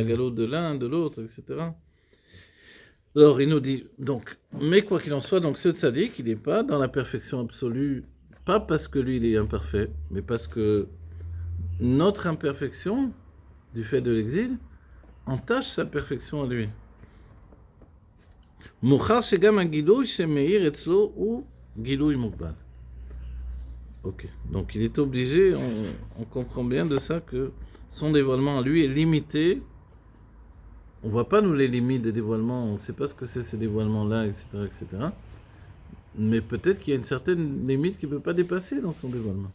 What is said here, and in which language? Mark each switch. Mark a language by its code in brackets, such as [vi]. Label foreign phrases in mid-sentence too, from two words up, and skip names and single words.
[fr] galoute de l'un, de l'autre, etc. Alors, il nous dit, donc, mais quoi qu'il en soit, donc ce tzaddik, il n'est pas dans la perfection absolue, pas parce que lui, il est imparfait, mais parce que notre imperfection, du fait de l'exil, entache sa perfection à lui. [he] מוכר שגם הגילוי שמאיר אצלו הוא גילוי מוגבל. [fr] Ok, donc il est obligé, on comprend bien de ça que son dévoilement à lui est limité. On ne voit pas nous les limites des dévoilements, on ne sait pas ce que c'est ces dévoilements-là, etc., etc. Mais peut-être qu'il y a une certaine limite qu'il ne peut pas dépasser dans son dévoilement.